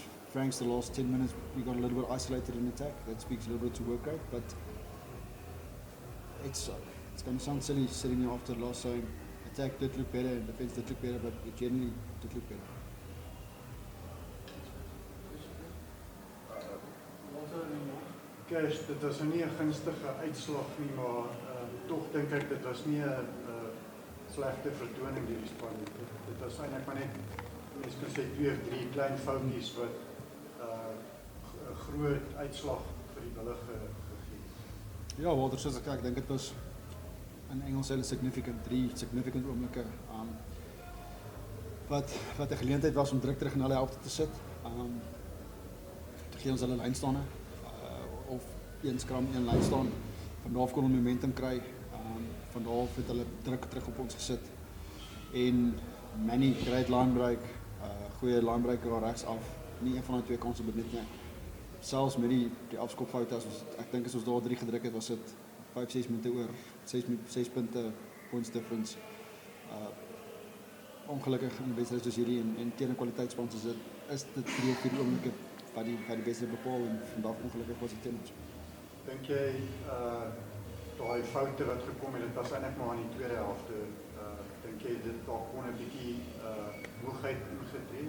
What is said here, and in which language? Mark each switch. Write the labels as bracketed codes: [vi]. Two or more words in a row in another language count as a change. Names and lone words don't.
[en] Frank's the last 10 minutes, we got a little bit isolated in attack. That speaks a little bit to work rate, but it's going to sound silly sitting here after the last saying attack did look better and defence did look better, but it generally did look better. Cash, [af] dit was nie 'n gunstige uitslag nie, maar tog dink ek dit was nie 'n slegte vertoning deur die span nie. Dit was eintlik maar net mens kan sê 2 of 3 klein foutjies wat 'n groot uitslag vir die bulle gegee. Ja, Walter, soos ek dink dit was in Engels hulle significant, 3 significant oomblikke wat 'n geleentheid was om druk terug in hulle helfte te sit. Toe gee ons hulle lyn staan of 1 skram, 1 lyn staan. Van daar af kon hulle momentum kry. Van daar af het hulle druk terug op ons gesit. [en] En Manny, great line break, [af] goeie [en] line breaker [af] daar regs af. Nie een van die 2 kanse benut nie. Selfs met die afskopfout ek dink as ons daar 3 gedruk het, was dit 5-6 minute oor, 6 punte [en] points difference. [af] Ongelukkig in 'n wedstryd soos hierdie en teen 'n kwaliteitsspan soos dit is dit 3 of 4 oomblikke wat die beste bepaal en vandag ongelukkig was dit teen ons. Dink jy daai foute wat gekom het, dit was eintlik maar in die tweede helfte. Dink jy dit daar kon 'n bietjie moegheid ingetree?